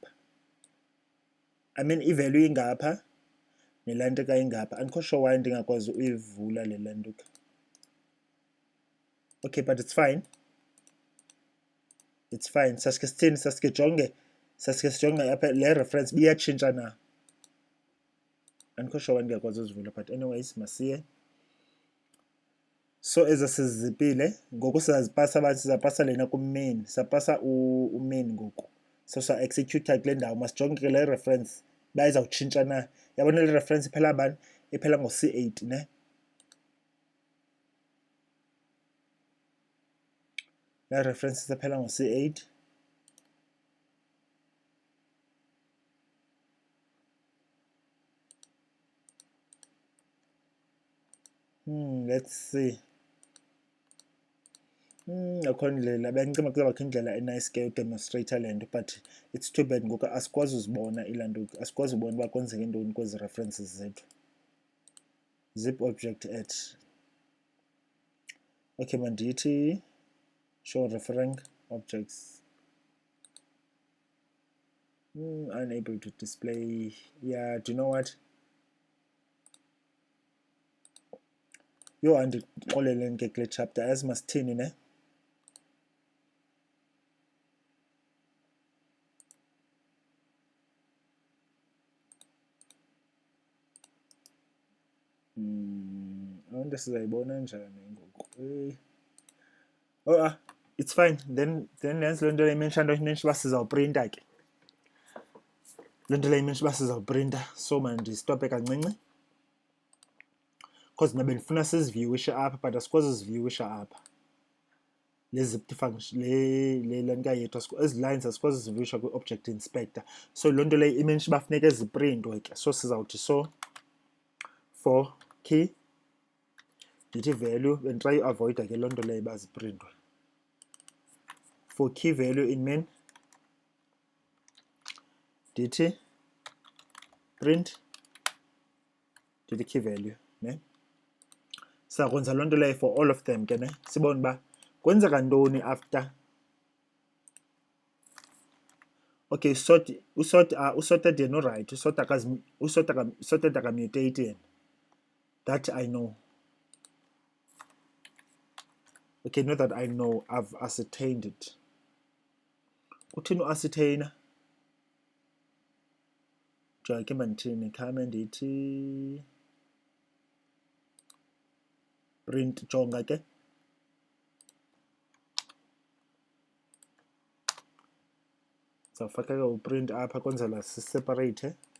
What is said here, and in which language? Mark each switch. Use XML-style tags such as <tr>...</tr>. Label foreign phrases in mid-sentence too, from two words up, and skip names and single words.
<en>I mean</en> <xh>i-value ingapha nelanto ka ingapha. Andikho</xh> <en>sure why</en> <xh>ndingakwazi uyivula le lanto ka.</xh> <en>Okay, but it's fine. It's fine.</en> <xh>Sasike sithini, sasike sijonge apha le reference biyatshintsha na. Andikho</xh> <en>sure why</en> <xh>ndingakwazi uzivula,</xh> <en>but anyways</en> <xh>masiye. So ezasizipile ngoku sizapasa abathi sizapasa lena ku-main, sapasa u-main ngoku. So sa-execute kule ndawo, masijonge ke le reference uba izawutshintsha na. Yabona le reference iphela bani? Iphela ngo-C8 ne. La reference isephela ngo-C8.</xh> <en>Let's see.</en> <xh>Akho ndlela, bengicima kuzawubakho indlela enice ke udemonstrate le nto,</xh> <en>but it's too bad</en> <xh>ngoku asikwazi uzibona ilanto, asikwazi ubona uba kwenzeke ntoni kwezi references zethu.</xh> <en>Zip object at. Okay, mandithi show referring objects. Unable to display. Yeah, do you know what?</en> <xh>Yo andixoleleni ke kule chapter as masithini ne. Abantu sizayibona njani ngoku?</xh> <en>Oh it's fine.</en> <xh>Then nenze loo nto le imenshana uba sizawuprinta ke. Le nto le imenshi uba sizawuprinta, so mandistophe kancinci. Because mna bendifuna siziviewishe apha, but asikwazi uziviewisha apha. Le</xh> <en>zipped function</en> <xh>le lanka yethu, ezi lines asikwazi uziviewisha kwi-</xh> <en>object inspector.</en> <xh>So loo nto le imenshi uba funeka ziprintwe ke. So sizawuthi</xh> <en>so for key</en> <xh>ndithi value, benditry uavoida ke loo nto leyo uba ziprintwe.</xh> <en>For key value in main ndithi print ndithi key value ne.</en> <xh>Sakwenza loo nto leyo</xh> <en>for all of them</en> <xh>ke ne, sibone uba kwenzeka ntoni after. Okay, usorted yena uright, usorted akamutate yena,</xh> <en>that I know. Okay, not that I know, I've ascertained it.</en> <xh>Kuthini u-ascertaina? Jonga ke mandithini, khame ndithi print, jonga ke. Sawufaka ke uprint apha kwenzela siseparate.</xh>